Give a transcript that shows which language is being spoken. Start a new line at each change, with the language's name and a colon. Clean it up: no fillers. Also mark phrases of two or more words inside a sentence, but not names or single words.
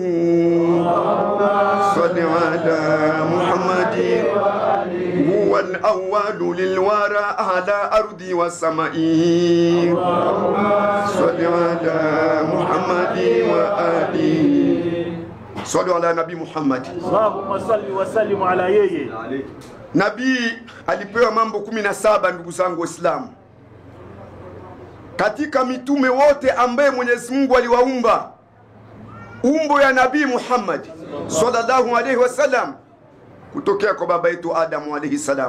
Arabic: اللهم صل على محمد وآله. هو الأول للورى على أرض وسمائه. اللهم صل على محمد وآله. صلوا على نبي محمد. اللهم صل وسلم على yeye.
Swahili: Nabii alipewa mambo 17 ndugu zangu Waislamu. Katika mitume wote ambaye Mwenyezi Mungu aliwaumba, umbo ya Nabii Muhammad
Arabic: صلى الله عليه وسلم
Swahili: kutokea kwa baba yetu Adam
Arabic: عليه السلام.